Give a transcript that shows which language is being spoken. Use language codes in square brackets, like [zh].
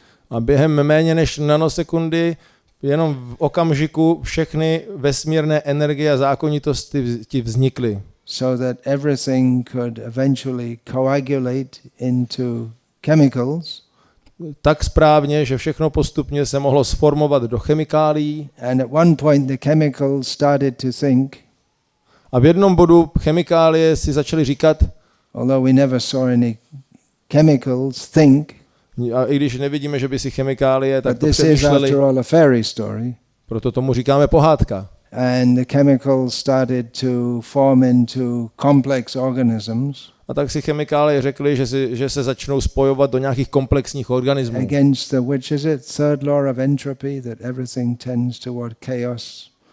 [cs] A během méně než nanosekundy, jenom v okamžiku všechny vesmírné energie a zákonitosti vznikly. [en] So that everything could eventually coagulate into chemicals. [cs] Tak správně, že všechno postupně se mohlo sformovat do chemikálií. [en] And at one point the chemicals started to think. [cs] A v jednom bodu chemikálie si začaly říkat, [en] although we never saw any chemicals think. [cs] A i když nevidíme, že by si chemikálie tak to [en] this [cs] přemýšleli. [en] Is after all a fairy story. [cs] Proto tomu říkáme pohádka. [en] And the chemicals started to form into complex organisms. [cs] A tak si chemikálie řekli, že se začnou spojovat do nějakých komplexních organismů. [en] Against the, which is it, third law of entropy, that everything tends toward chaos.